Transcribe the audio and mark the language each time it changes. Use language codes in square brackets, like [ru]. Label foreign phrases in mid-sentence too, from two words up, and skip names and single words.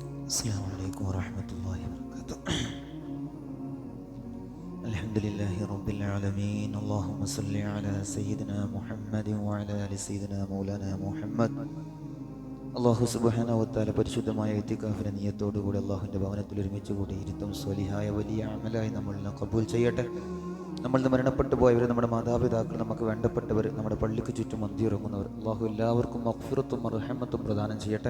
[ar] السلام عليكم ورحمة الله وبركاته. الحمد لله رب العالمين. اللهم صل على سيدنا محمد وعلى آل سيدنا مولانا محمد. الله سبحانه وتعالى [ml] പരിശുദ്ധമായ ഇത്തികാഫിന്റെ നിയ്യത്തോടുകൂടി അള്ളാഹുവിൻ്റെ ഭവനത്തിൽ ഒരുമിച്ച് കൂടിയിരുത്തും സ്വലിഹായ വലിയ അമലായി നമ്മളിനെ കബൂൽ ചെയ്യട്ടെ. നമ്മളിൽ മരണപ്പെട്ടു പോയവർ, നമ്മുടെ മാതാപിതാക്കൾ, നമുക്ക് വേണ്ടപ്പെട്ടവർ, നമ്മുടെ പള്ളിക്ക് ചുറ്റും അന്തിയിറങ്ങുന്നവർ, അള്ളാഹു എല്ലാവർക്കും മഗ്ഫിറത്തും റഹ്മത്തും പ്രദാനം ചെയ്യട്ടെ.